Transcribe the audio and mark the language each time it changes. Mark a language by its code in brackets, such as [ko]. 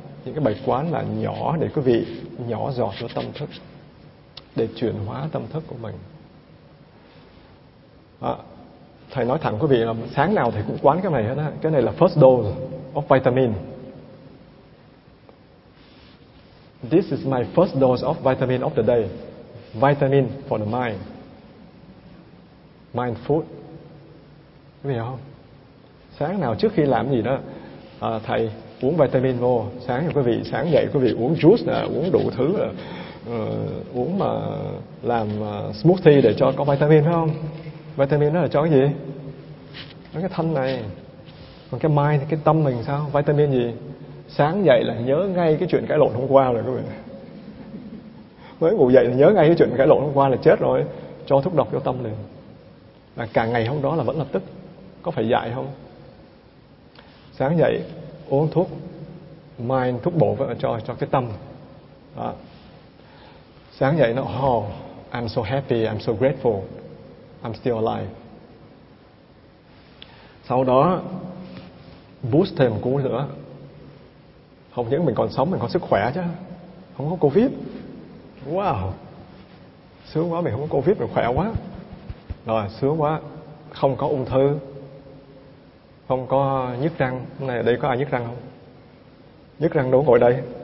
[vi] Những cái bài quán là nhỏ để quý vị nhỏ giọt cho tâm thức, để chuyển hóa tâm thức của mình. À, thầy nói thẳng quý vị là sáng nào thầy cũng quán cái này hết á. Cái này là [en] first dose of vitamin. This is my first dose of vitamin of the day. Vitamin for the mind. Mind food. [vi] Quý vị hiểu không? Sáng nào trước khi làm gì đó, thầy uống vitamin vô. Sáng cho quý vị, sáng dậy quý vị uống juice nè, uống đủ thứ nè, uống mà làm smoothie để cho có vitamin, phải không? Vitamin đó là cho cái gì? Nó cái thân này. Còn cái mind, cái tâm mình sao? Vitamin gì? Sáng dậy là nhớ ngay cái chuyện cãi lộn hôm qua rồi quý vị. Mới ngủ dậy là nhớ ngay cái chuyện cãi lộn hôm qua là chết rồi. Cho thuốc độc vô tâm liền. Và cả ngày hôm đó là vẫn là tức. Có phải dại không? Sáng dậy uống thuốc mind, thuốc bổ vào cho cái tâm đó. Sáng dậy nó [en] I'm so happy, I'm so grateful, I'm still alive. [vi] Sau đó boost thêm một cú nữa, không những mình còn sống, mình còn sức khỏe chứ, không có covid. Wow, sướng quá, mình không có covid, mình khỏe quá rồi, sướng quá, không có ung thư, không có nhức răng. Này, đây có ai nhức răng không? Nhức răng đâu, ngồi đây.